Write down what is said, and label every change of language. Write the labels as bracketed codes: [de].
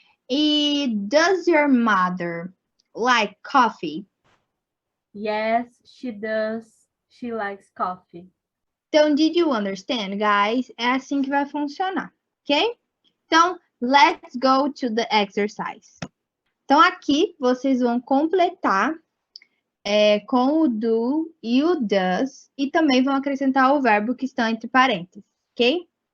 [en] E does your mother like coffee? Yes, she does. She likes coffee. Então, did you understand, guys? [pt] É assim que vai funcionar, ok? [en] Então, let's go to the exercise. [pt] Então, aqui vocês vão completar com o do e o does, e também vão acrescentar o verbo que está entre parênteses, ok?